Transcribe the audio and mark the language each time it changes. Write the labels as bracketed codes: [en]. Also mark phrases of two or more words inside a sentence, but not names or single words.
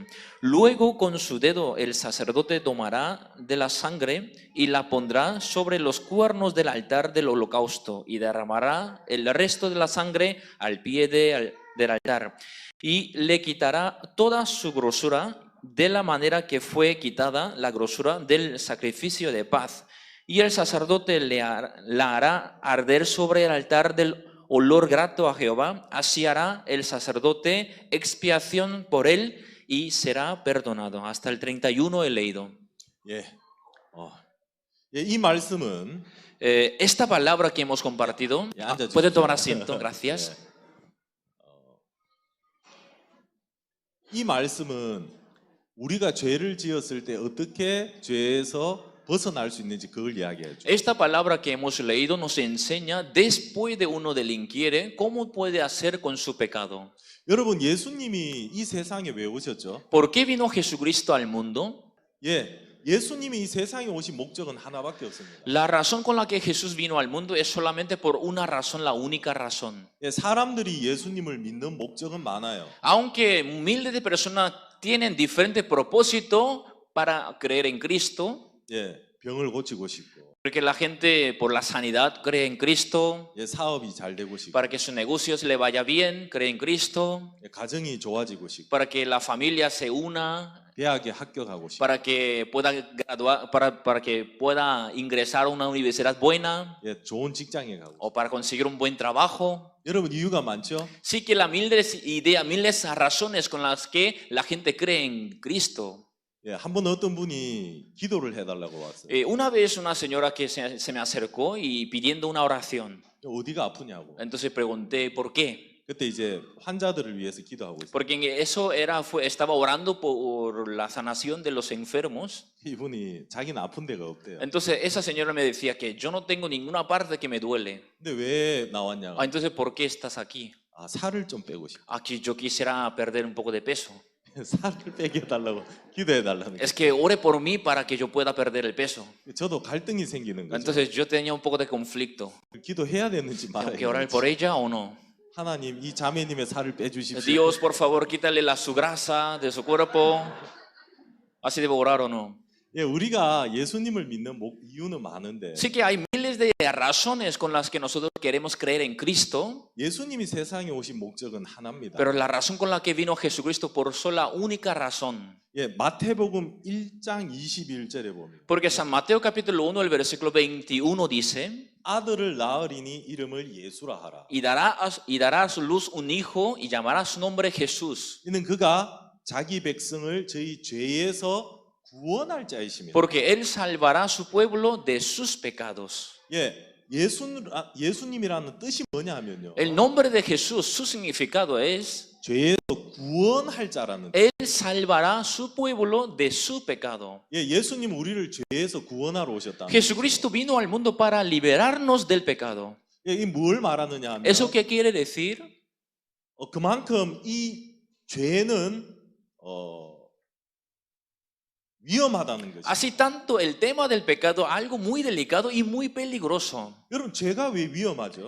[es] Luego con su dedo el sacerdote tomará de la sangre y la pondrá sobre los cuernos del altar del holocausto y derramará el resto de la sangre al pie del altar y le quitará toda su grosura de la manera que fue quitada la grosura del sacrificio de paz. Y el sacerdote la hará arder sobre el altar del olor grato a Jehová. Así hará el sacerdote expiación por él y será perdonado. Hasta el 31 he leído. [ko] 이 말씀은 [es] Esta palabra que hemos compartido, puede tomar asiento, gracias. [ko] 이 말씀은 우리가 죄를 지었을 때 어떻게 죄에서 벗어날 수 있는지 그걸 이야기해요. [es] Esta palabra que hemos leído nos enseña, después de uno delinquiere, cómo puede hacer con su pecado. [ko] 여러분, 예수님이 이 세상에 왜 오셨죠? [es] ¿Por qué vino Jesucristo al mundo? [ko] 예수님이 이 세상에 오신 목적은 하나밖에 없습니다. [es] La razón con la que Jesús vino al mundo es solamente por una razón, la única razón. [ko] 사람들이 예수님을 믿는 목적은 많아요. [es] Aunque miles de personas tienen diferentes propósitos para creer en Cristo, [ko] 병을 고치고 싶고, [es] porque la gente por la sanidad cree en Cristo, [ko] 사업이 잘 되고 싶고, [es] para que sus negocios le vaya bien, cree en Cristo, [ko] 가정이 좋아지고 싶고, [es] para que la familia se una, [ko] 대학에 합격하고 싶고, [es] para que pueda graduar, para que pueda ingresar a una universidad buena, [ko] 좋은 직장에 가고, [es] o para conseguir un buen trabajo. [ko] 여러분, 이유가 많죠? [es] Sí que las miles ideas, miles razones con las que la gente cree en Cristo. [ko] 한 번 어떤 분이 기도를 해달라고 왔어요. [es] Una vez una señora que se me acercó y pidiendo una oración. [ko] 어디가 아프냐고. [es] Entonces pregunté por qué. [ko] 그때 이제 환자들을 위해서 기도하고 있어요. [es] Porque eso estaba orando por la sanación de los enfermos. [ko] 이분이 자기는 아픈 데가 없대요. [es] Entonces esa señora me decía que yo no tengo ninguna parte que me duele. [ko] 근데 왜 나왔냐고. [es] Entonces ¿por qué estás aquí? [ko] 살을 좀 빼고 싶어. [es] Aquí yo quisiera perder un poco de peso. [ko] 살을 빼게 해달라고 기도해달라는. [es] Es que ore por mí para que yo pueda perder el peso. [ko] 저도 갈등이 생기는 거죠. [es] Entonces yo tenía un poco de conflicto. [ko] 기도해야 되는지 말아야 [es] ¿Tengo que orar por ella o no? [ko] 하나님, 이 자매님의 살을 빼주십시오. [es] Dios, por favor, quítale su grasa de su cuerpo. ¿Así debo orar o no? [ko] 우리가 예수님을 믿는 이유는 많은데. [es] Sí que hay miles de razones con las que nosotros queremos creer en Cristo. [ko] 예수님이 세상에 오신 목적은 하나입니다. [es] Pero la razón con la que vino Jesucristo por sola única razón. [ko] 마태복음 1장 21절에 보면. [es] Porque San Mateo capítulo 1 el versículo 21 dice. [ko] 아들을 낳으리니 이름을 예수라 하라. [es] Y dará a su luz un hijo y llamará su nombre Jesús. [ko] 이는 그가 자기 백성을 저희 죄에서 구원할 자이십니다. [es] Porque él salvará a su pueblo de sus pecados. [ko] 예수님이라는 뜻이 뭐냐면요. [es] El nombre de Jesús, su significado es [ko] 죄에서 구원할 자라는. [es] Él salvará a su pueblo de su pecado. [ko] 예수님 우리를 죄에서 구원하러 오셨다. [es] Jesucristo vino al mundo para liberarnos del pecado. [ko] 이 뭘 말하느냐 하면. [es] ¿Eso qué quiere decir? [ko] 그만큼 이 죄는 위험하다는 거죠. [es] Así tanto el tema del pecado, algo muy delicado y muy peligroso. [ko] 여러분, 죄가 왜 위험하죠?